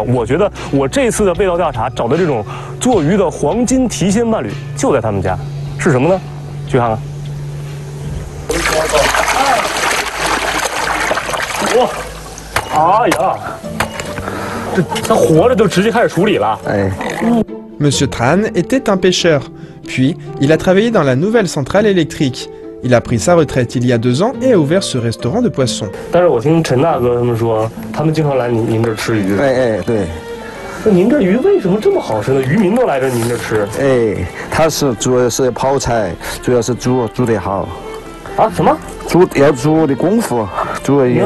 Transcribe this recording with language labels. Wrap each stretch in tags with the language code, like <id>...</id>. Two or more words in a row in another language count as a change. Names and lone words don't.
<zh>我觉得我这次的味道调查找的这种做鱼的黄金提鲜伴侣就在他们家，是什么呢？去看看。哇！哎呀，这它活着就直接开始处理了。哎。</zh> <fr>Monsieur Tran était un pêcheur, puis il a travaillé dans la nouvelle centrale électrique. Il a pris sa retraite il y a 2 ans et a ouvert ce restaurant de poissons.</fr> <zh>但是我听陈大哥他们说，他们经常来您这儿吃鱼。哎，对。那您这鱼为什么这么好吃呢？渔民都来这您这吃。哎，它是主要是泡菜，主要是煮得好。啊？什么？要煮的功夫，煮的。</zh>